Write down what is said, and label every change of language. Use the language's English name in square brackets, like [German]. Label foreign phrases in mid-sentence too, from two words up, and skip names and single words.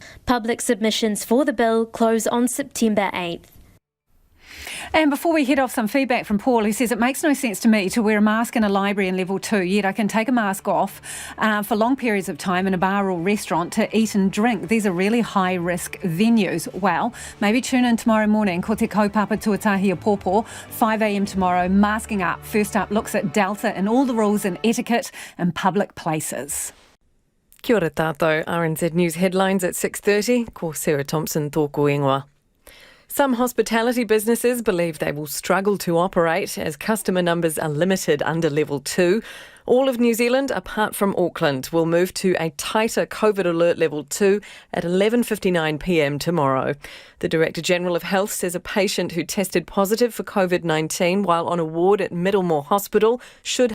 [English] Public submissions for the bill close on September 8th. And before we head off, some feedback from Paul, who says it makes no sense to me to wear a mask in a library in level 2, yet I can take a mask off for long periods of time in a bar or restaurant to eat and drink. These are really high-risk venues. Well, maybe tune in tomorrow morning. [Māori] Ko te kaupapa tuatahi a pōpō, 5 a.m. [English] tomorrow, masking up. First up looks at Delta and all the rules and etiquette in public places. [Māori] Kia ora tātou, [English] RNZ News headlines at 6:30. [Māori] Ko Sarah Thompson tōku ingoa. [English] Some hospitality businesses believe they will struggle to operate as customer numbers are limited under level 2. All of New Zealand, apart from Auckland, will move to a tighter COVID alert level 2 at 11:59 p.m. tomorrow. The Director General of Health says a patient who tested positive for COVID-19 while on a ward at Middlemore Hospital should